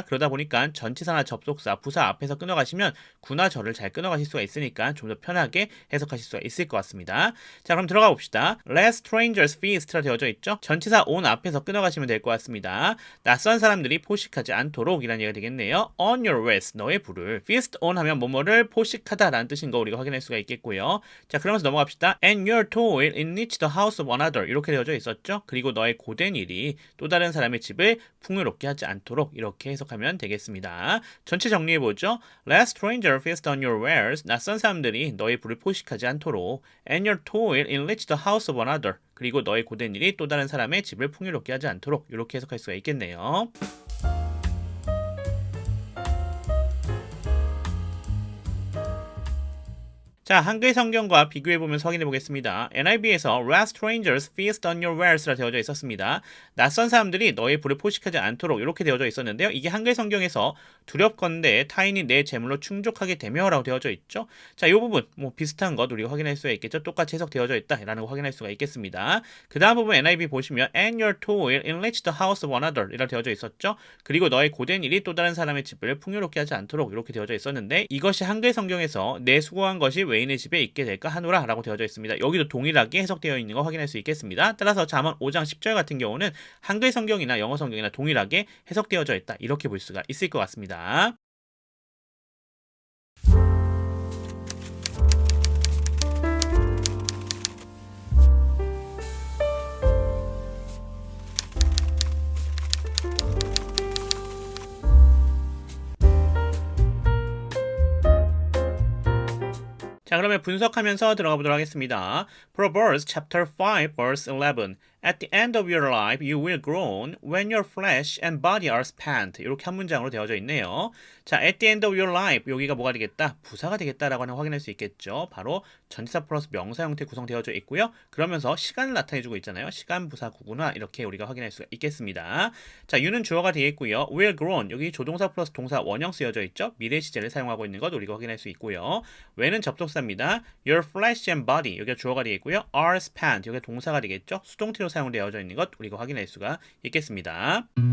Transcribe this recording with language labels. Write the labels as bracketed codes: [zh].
[ko] 그러다 보니까 전치사나 접속사, 부사 앞에서 끊어가시면 구나 절을 잘 끊어가실 수가 있으니까 좀 더 편하게 해석하실 수가 있을 것 같습니다. 자, 그럼 들어가 봅시다. [en] Let strangers feast [ko] 라 되어져 있죠. 전치사 on 앞에서 끊어가시면 될 것 같습니다. 낯선 사람들이 포식하지 않도록 이라는 얘기가 되겠네요. [en] On your ways [ko] 너의 불을 [en] feast on [ko] 하면 뭐뭐를 포식하다 라는 뜻인 거 우리가 확인할 수가 있겠고요. 자, 그러면서 넘어갑시다. [en] And your toil enrich the house of another [ko] 이렇게 되어져 있었죠. 그리고 너의 고된 일이 또 다른 사람의 집을 풍요롭게 하지 않도록 이렇게 해석하면 되겠습니다. 전체 정리해보죠. [en] Let stranger feast on your wares [ko] 낯선 사람들이 너의 불을 포식하지 않도록 [en] and your toil enrich the house of another [ko] 그리고 너의 고된 일이 또 다른 사람의 집을 풍요롭게 하지 않도록 이렇게 해석할 수가 있겠네요. 자, 한글 성경과 비교해보면서 확인해 보겠습니다. [en] NIV에서 Let strangers feast on your wares라 [ko] 되어져 있었습니다. 낯선 사람들이 너의 불을 포식하지 않도록 이렇게 되어져 있었는데요. 이게 한글 성경에서 두렵건대 타인이 내 재물로 충족하게 되며 라고 되어져 있죠. 자, 이 부분 비슷한 것 우리가 확인할 수가 있겠죠. 똑같이 해석되어져 있다라는 거 확인할 수가 있겠습니다. [en] 그 다음 부분 NIV 보시면 And your toil enrich the house of another [ko] 이라 되어져 있었죠. 그리고 너의 고된 일이 또 다른 사람의 집을 풍요롭게 하지 않도록 이렇게 되어져 있었는데 이것이 한글 성경에서 내 수고한 것이 외인의 집에 있게 될까 하노라 라고 되어져 있습니다. 여기도 동일하게 해석되어 있는 거 확인할 수 있겠습니다. 따라서 잠언 5장 10절 같은 경우는 한글 성경이나 영어 성경이나 동일하게 해석되어져 있다 이렇게 볼 수가 있을 것 같습니다. 자, 그러면 분석하면서 들어가 보도록 하겠습니다. [en] Proverbs chapter 5 verse 11. At the end of your life you will groan when your flesh and body are spent. [ko] 이렇게 한 문장으로 되어져 있네요. [en] 자, at the end of your life [ko] 여기가 뭐가 되겠다? 부사가 되겠다라고 하는 거 확인할 수 있겠죠. 바로 전치사 플러스 명사 형태 구성되어져 있고요. 그러면서 시간을 나타내주고 있잖아요. 시간 부사 구구나 이렇게 우리가 확인할 수가 있겠습니다. 자, you는 주어가 되겠고요. [en] will groan [ko] 여기 조동사 플러스 동사 원형 쓰여져 있죠. 미래 시제를 사용하고 있는 것 우리가 확인할 수 있고요. when은 접속사입니다. [en] your flesh and body [ko] 여기가 주어가 되겠고요. [en] are spent [ko] 여기가 동사가 되겠죠. 수동태로 사용되어져 있는 것 우리가 확인할 수가 있겠습니다.